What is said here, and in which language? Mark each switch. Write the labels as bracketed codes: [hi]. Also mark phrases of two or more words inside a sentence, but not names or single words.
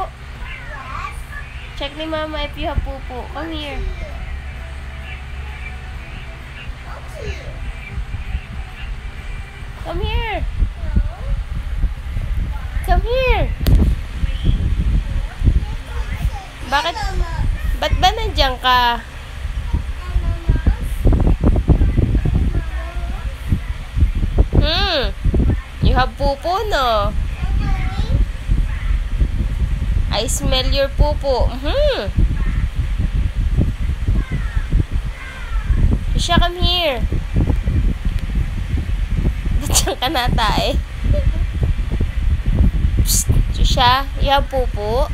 [en] Check ni Mama if you have poo-poo. Come here. Come here. Come here. Bakit? [tl] Ba't ba nandiyan ka? [en] You have poo-poo, no? I smell your poo-poo. Trisha, come here. [tl] Ba't siyang kanata eh? [en] Psst, Trisha, you have poo-poo?